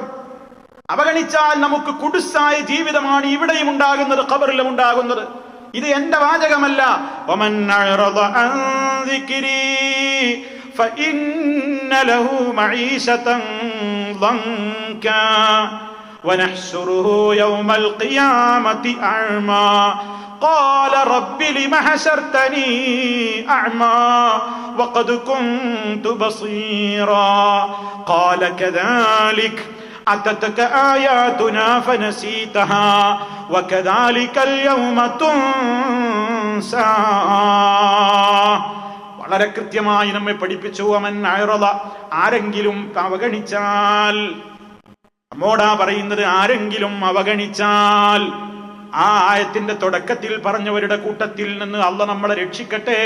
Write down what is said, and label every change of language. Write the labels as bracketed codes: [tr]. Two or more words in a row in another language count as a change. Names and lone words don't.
[ml] അവഗണിച്ചാൽ നമുക്ക് കുടുസായ ജീവിതമാണ് ഇവിടെയും ഉണ്ടാകുന്നത്, ഖബറിലും ഉണ്ടാകുന്നത്. ഇത് എന്റെ വാചകമല്ല. [ar] ومن أعرض عن ذكري فإن له معيشة ضنكا ونحشره يوم القيامة أعمى قال رب لم حشرتني أعمى وقد كنت بصيرا قال كذلك أتتك آياتنا فنسيتها وكذلك اليوم تنسى. [ml] വളരെ കൃത്യമായി നമ്മെ പഠിപ്പിച്ചു. അവൻ അഅറദ, ആരെങ്കിലും അവഗണിച്ചാൽ, നമ്മോടാ പറയുന്നത്, ആരെങ്കിലും അവഗണിച്ചാൽ. ആ ആയത്തിന്റെ തുടക്കത്തിൽ പറഞ്ഞവരുടെ കൂട്ടത്തിൽ നിന്ന് അല്ലാഹ് നമ്മളെ രക്ഷിക്കട്ടെ.